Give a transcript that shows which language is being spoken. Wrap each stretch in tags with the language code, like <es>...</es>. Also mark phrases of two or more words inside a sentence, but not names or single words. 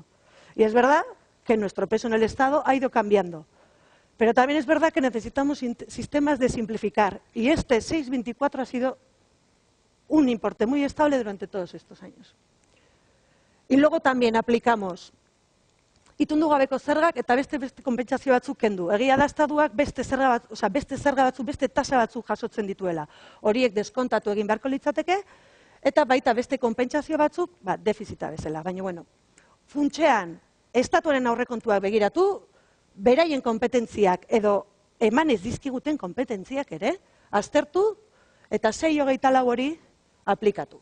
<es>Y es verdad que nuestro peso en el Estado ha ido cambiando. Pero también es verdad que necesitamos sistemas de simplificar. Y este 6,24 ha sido un importe muy estable durante todos estos años. Y luego también aplicamos</es> <eu>itundu gabeko zergak eta beste konpentsazio batzuk kendu. Egia da estatuak beste zerga batzuk, beste tasa batzuk jasotzen dituela. Horiek deskontatu egin beharko litzateke, eta baita beste konpentsazio batzuk, defizita bezala. Baina, bueno, funtsean, estatuaren aurrekontuak begiratu, beraien kompetentziak edo emanez dizkiguten kompetentziak ere, aztertu eta 6,24 hori aplikatu.</eu>